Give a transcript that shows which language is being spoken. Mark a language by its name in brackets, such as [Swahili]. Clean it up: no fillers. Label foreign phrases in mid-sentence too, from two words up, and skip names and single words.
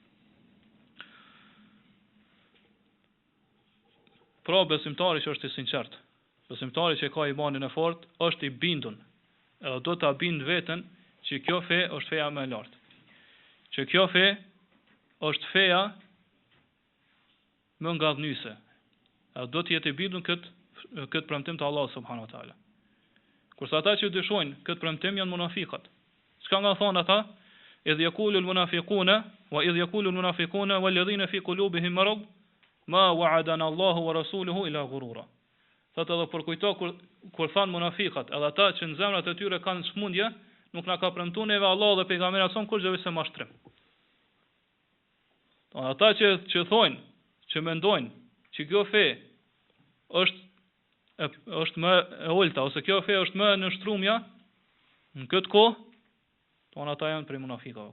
[Albanian] Pra besimtari që është i sinqert, besimtari që ka imanin e fortë, është i bindun, edhe do ta bind veten që kjo fe është feja më e lartë. Që kjo fe është feja më ngadhnyse. Edhe do të jetë i bindun këtë premtim të [Arabic] الله سبحانه وتعالى. [Albanian] Kurse ata që dyshojnë këtë premtim janë munafiqat. Çka nga thonë ata? [Arabic] إذ يقول المنافقون وإذ يقول المنافقون والذين في قلوبهم مرض ما وعدنا الله ورسوله إلا غرورا. [Albanian] Thotë edhe për kujto kur thanë munafiqat, edhe ata që në zemrat e tyre kanë smundje, nuk na ka premtuar neve Allah dhe pejgamberi son kur gjë se mashtrim. Ata që thonë, që mendojnë që kjo fe është më e ulta, ose kjo fe është më në shtrumja, në këtë kohë, tonë ata janë prej munafikave.